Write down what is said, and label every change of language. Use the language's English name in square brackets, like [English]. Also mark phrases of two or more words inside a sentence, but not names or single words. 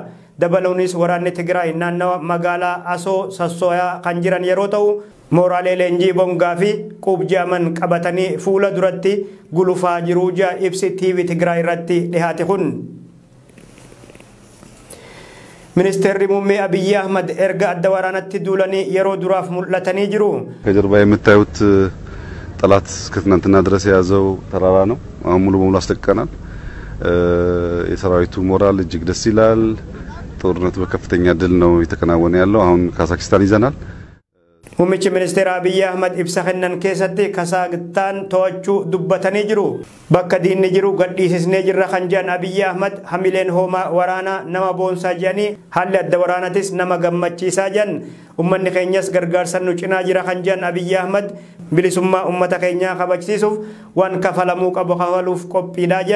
[Oromo] Dabaluunis waraanni Tigraay naannawa magaalaa Asoo sassooyaa kan jiran yeroo ta'u mooraalee leenjii bongaa fi quubjaaman qabatanii fuula duratti gulufaa jiru jaa ibsi TV Tigraay irratti dhihaate kun. Ministeerri muummee Abiy Ahmad erga adda waraanatti duulanii yeroo duraaf mul'atanii jiru. [Amharic] ከጀርባ የምታዩት ጠላት እስከ ትናንትና ድረስ የያዘው ተራራ ነው። አሁን ሙሉ በሙሉ አስለቅቀናል። የሰራዊቱ ሞራል እጅግ ደስ ይላል። ጦርነቱ በከፍተኛ ድል ነው የተከናወነ ያለው። አሁን ካዛክስታን ይዘናል። [Oromo] Muummichi ministeera Abiy Ahmad ibsa kennan keessatti Kazaakistaan to'achuu dubbatanii jiru. Bakka diinni jiru gadhiisisnee jirra kan jedhan Abiy Ahmad hamileen hoomaa waraanaa nama boonsaa jedhanii haalli adda waraanatis nama gammachiisaa jedhan. Uummanni keenyas gargaarsan nu cinaa jira kan jedhan Abiy Ahmad bilisummaa uummata keenyaa kabachiisuuf waan kafalamuu qabu kafaluuf qophiidhaa jedhan.